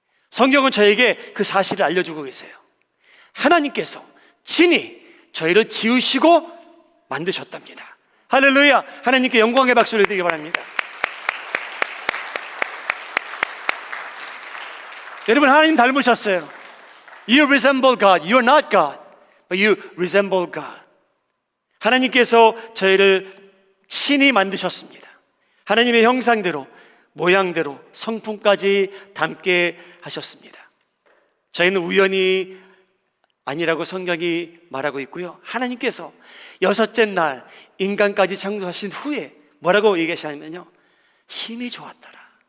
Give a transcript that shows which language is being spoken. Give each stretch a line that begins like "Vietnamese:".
Korean: 성경은 저에게 그 사실을 알려주고 계세요. 하나님께서 친히 저희를 지으시고 만드셨답니다. 할렐루야! 하나님께 영광의 박수를 드리기 바랍니다. 여러분, 하나님 닮으셨어요.
English: You resemble God. You're not God, but you resemble God.
Korean: 하나님께서 저희를 친히 만드셨습니다. 하나님의 형상대로, 모양대로, 성품까지 닮게 하셨습니다. 저희는 우연히 아니라고 성경이 말하고 있고요, 하나님께서 여섯째 날 인간까지 창조하신 후에 뭐라고 얘기하시냐면요, 심히 좋았더라.